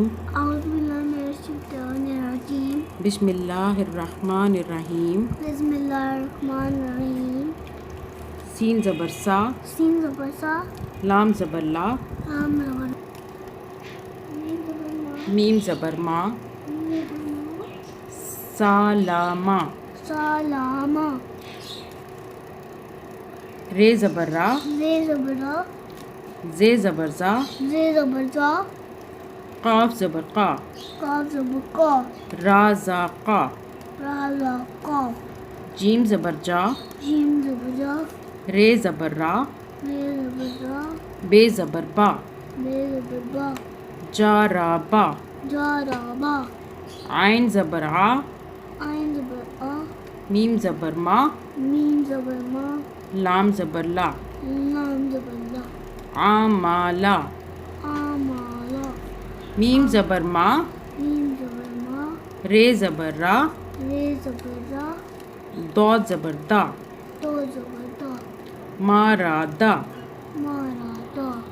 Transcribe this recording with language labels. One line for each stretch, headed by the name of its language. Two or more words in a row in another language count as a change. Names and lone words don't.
Arabic: اعوذ باللہ من الشیطان الرجیم، بسم اللہ الرحمن الرحیم۔ بسم اللہ الرحمن الرحیم۔
Urdu: سین زبر سا، سین زبر سا، لام زبر لا، لام زبر میم زبر ما، سالامہ، سلامہ، رے زبر را، زے زبر را، زے زبر زا، زے زبر زا، قاف زبر قا، قاف زبر قا، را زا قا، را زا قا، جیم زبر جا، جیم زبر جا، رے زبر را، رے زبر را، بے زبر با، بے زبر با، جا را با، جا را با، عین زبر آ، عین زبر آ، میم زبر ما، میم زبر ما، لام زبر لا، لام زبر لا، عامالا، آمالا، میم زبر ما، میم زبر ما، رے زبر را، رے زبر را، دود زبر دا، دو زبر دا، ما را دا، مارا دا،